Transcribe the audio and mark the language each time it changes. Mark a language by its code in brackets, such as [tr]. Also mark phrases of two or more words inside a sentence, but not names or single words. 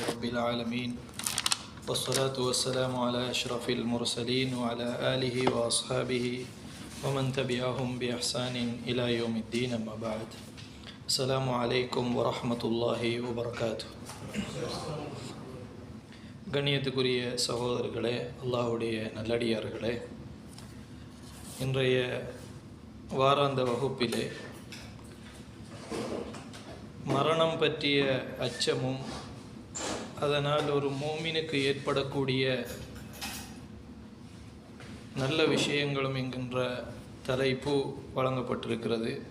[ar] العالمين والصلاة والسلام على أشرف المرسلين وعلى آله وأصحابه ومن تبعهم بإحسان إلى يوم الدين أما بعد السلام عليكم ورحمة الله وبركاته. [ta] கண்ணியத்துக்குரிய சகோதரர்களே, அல்லாஹ்வுடைய நல்லடியார்களே, இன்றைய வாராந்த வகுப்பிலே மரணம் பற்றிய அச்சமும் அதனால் ஒரு மூமினுக்கு ஏற்படக்கூடிய நல்ல விஷயங்களும் என்கின்ற தலைப்பு வழங்கப்பட்டிருக்கிறது.